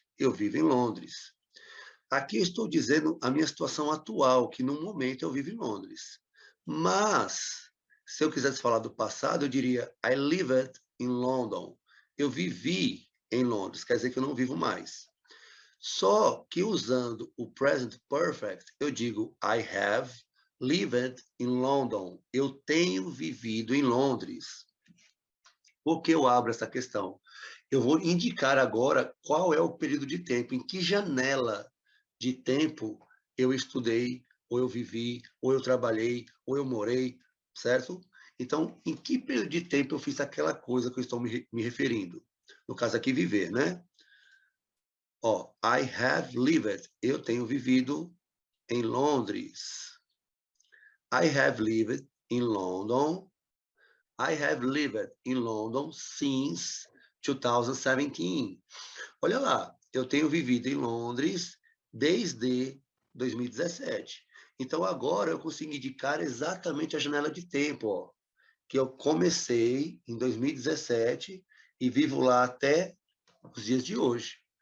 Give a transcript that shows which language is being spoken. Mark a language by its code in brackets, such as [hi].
[pt] Eu vivo em Londres. Aqui eu estou dizendo a minha situação atual, que no momento eu vivo em Londres. Mas, se eu quisesse falar do passado, eu diria [en] I lived in London. [pt] Eu vivi em Londres, quer dizer que eu não vivo mais. Só que usando o present perfect, eu digo [en] I have lived in London. [pt] Eu tenho vivido em Londres. Por que eu abro essa questão? Eu vou indicar agora qual é o período de tempo, em que janela de tempo eu estudei, ou eu vivi, ou eu trabalhei, ou eu morei, certo? Então, em que período de tempo eu fiz aquela coisa que eu estou me referindo? No caso aqui, viver, né? Ó, [en] I have lived, [pt] eu tenho vivido em Londres. [en] I have lived in London. I have lived in London since 2017. [pt] Olha lá, eu tenho vivido em Londres desde 2017. Então agora eu consigo indicar exatamente a janela de tempo, ó, que eu comecei em 2017 e vivo lá até os dias de hoje.